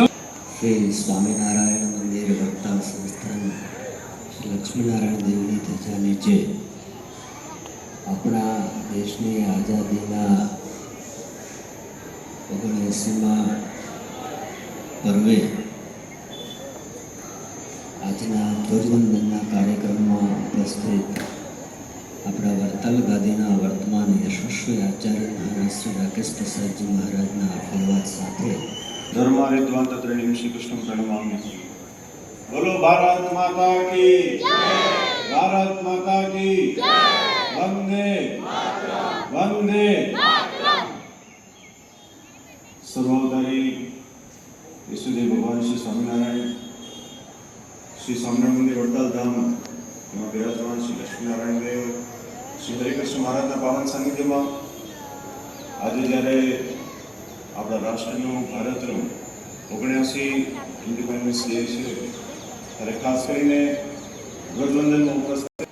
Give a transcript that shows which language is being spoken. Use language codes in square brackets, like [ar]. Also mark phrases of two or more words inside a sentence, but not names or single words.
[gu] શ્રી સ્વામિનારાયણ મંદિર વર્તા સંસ્થાન શ્રી લક્ષ્મીનારાયણ દેવની ધજા નીચે આપણા દેશની આઝાદીના 79મા પર્વે આજના ધ્વજવંદનના કાર્યક્રમમાં ઉપસ્થિત આપણા વરતાલ ગાદીના વર્તમાન યશસ્વી આચાર્ય મહારાજ શ્રી રાકેશ પ્રસાદજી મહારાજના આશીર્વાદ સાથે [sa] धर्म विद्वान तत्रिणीम श्री कृष्ण प्रणमामि। [hi] बोलो भारत माता की जय, भारत माता की जय, [sa] वंदे मातरम, वंदे मातरम। [gu] સર્વોદરી ઈશ્વરી ભગવાન શ્રી સ્વામીનારાયણ શ્રી સ્વામીનારાયણ મંદિર વડતાલ ધામ એવં વિરાજમાન શ્રી લક્ષ્મીનારાયણ દેવ શ્રી હરિકૃષ્ણ મહારાજના પાવન सानिध्यમાં આજે જ્યારે આપણા રાષ્ટ્રનું ભારતનું 79 [en] Independence Day [gu] છે ત્યારે ખાસ કરીને ધ્વજવંદનમાં ઉપસ્થિત